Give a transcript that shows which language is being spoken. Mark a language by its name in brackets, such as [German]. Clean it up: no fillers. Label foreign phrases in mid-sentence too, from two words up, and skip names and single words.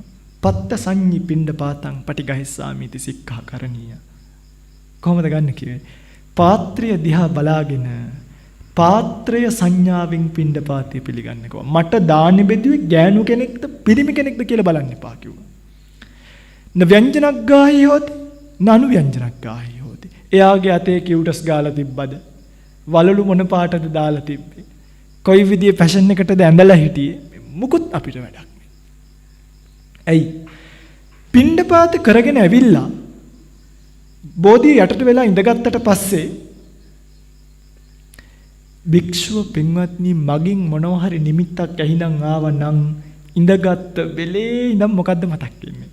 [Pali] පත්ත සංඤි පිණ්ඩපාතං පටිඝහිස්සාමිති සික්ඛා කරණීය. [Sinhala] කොහොමද ගන්න කිව්වේ? පාත්‍රය දිහා බලාගෙන පාත්‍රය සංඥාවෙන් පිණ්ඩපාතය පිළිගන්න කිව්වා. මට දානෙ බෙදුවේ ගෑනු කෙනෙක්ද පිරිමි කෙනෙක්ද කියලා බලන්න එපා කිව්වා. [Pali] න ව්‍යංජනක් ගාහි හෝති න අනු ව්‍යංජනක් ගාහි හෝති. [Sinhala] එයාගේ අතේ කිව්ටස් ගාලා තිබ්බද? වලලු මොන පාටද දාලා තිබ්බේ? කොයි විදිහේ ෆැෂන් එකටද ඇඳලා හිටියේ? මුකුත් අපිට වැඩක් නෑ. ඇයි? පිණ්ඩපාත කරගෙන ඇවිල්ලා බෝධිය යටට වෙලා ඉඳගත්තට පස්සේ භික්ෂුව පින්වත්නි මගින් මොනවා හරි නිමිත්තක් ඇහිඳන් ආවනම් ඉඳගත්ත වෙලේ ඉඳන් මොකද්ද මතක් වෙන්නේ?